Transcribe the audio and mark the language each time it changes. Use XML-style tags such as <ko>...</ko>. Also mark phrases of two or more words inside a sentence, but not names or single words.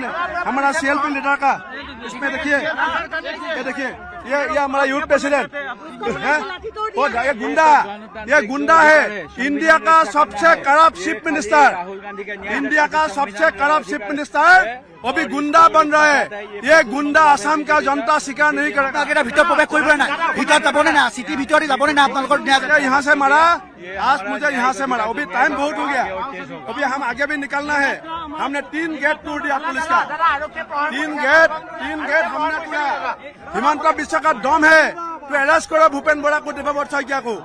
<hi>हमारा</hi> <en>CLP leader</en> <hi>का इसमें देखिए, ये हमारा</hi> <en>youth president</en> <hi>है, वो ये गुंडा है। इंडिया का सबसे</hi> <en>corrupt chief minister,</en> <hi>अभी गुंडा बन रहा है। ये गुंडा आसाम का जनता स्वीकार नहीं करेगा।</hi> <as>ভিতৰত প্ৰৱেশ কৰিবলৈ নাই, ভিতৰত যাবনে না, চিটি ভিতৰত যাবনে না আপোনালোকৰ</as> <hi>यहाँ से मारा, आज मुझे यहाँ से मारा। अभी टाइम बहुत हो गया, अभी हम आगे भी निकलना है। हमने 3 गेट तोड़ दिया पुलिस का, 3 गेट हमने किया। हिमंत बिश्व का दम है तो अरेस्ट करो भूपेन बोरा को, देवव्रत शइकिया को।</hi>